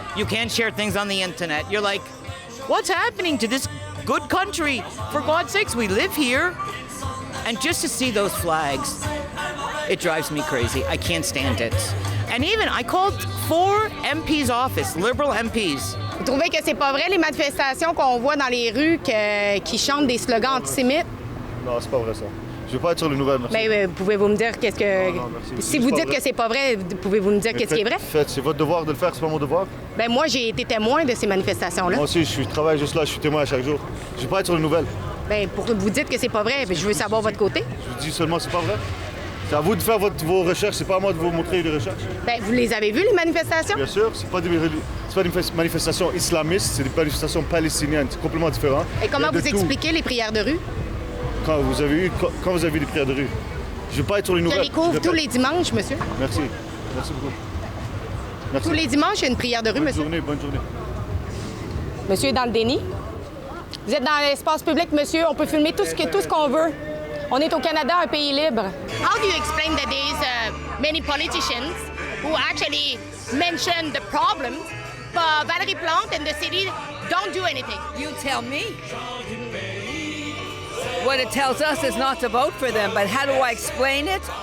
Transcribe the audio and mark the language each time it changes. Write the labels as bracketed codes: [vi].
[en] You can't share things on the internet. You're like, what's happening to this good country? For God's sakes, we live here. And just to see those flags, it drives me crazy. I can't stand it. And even, I called 4 MPs' office, Liberal MPs. [fr] Vous trouvez que c'est pas vrai les manifestations qu'on voit dans les rues qui chantent des slogans antisémites? Non, c'est pas vrai ça. Je veux pas être sur les nouvelles, merci. Mais pouvez-vous me dire qu'est-ce que... Non, merci. Si vous dites que c'est pas vrai, pouvez-vous me dire qu'est-ce qui est vrai? C'est votre devoir de le faire, c'est pas mon devoir. Ben moi, j'ai été témoin de ces manifestations-là. Moi aussi, je travaille juste là, je suis témoin à chaque jour. Je veux pas être sur les nouvelles. Ben pour vous dites que c'est pas vrai, je veux savoir votre côté. Je vous dis seulement c'est pas vrai. C'est à vous de faire vos recherches, c'est pas à moi de vous montrer les recherches. Ben vous les avez vues, les manifestations? Bien sûr, c'est pas des manifestations islamistes, c'est des manifestations palestiniennes, c'est complètement différent. Et comment vous expliquez les prières de rue? Quand vous avez vu les prières de rue. Je veux pas être sur les Je nouvelles. les couvre tous les dimanches, monsieur. Merci. Merci beaucoup. Merci. Tous les dimanches, il y a une prière de rue, monsieur. Bonne journée. Monsieur est dans le déni. Vous êtes dans l'espace public, monsieur. On peut filmer tout ce qu'on veut. On est au Canada, un pays libre. [en] How do you explain that there's many politicians who actually mention the problems, but Valérie Plante and the city don't do anything? You tell me. What it tells us is not to vote for them, but how do I explain it?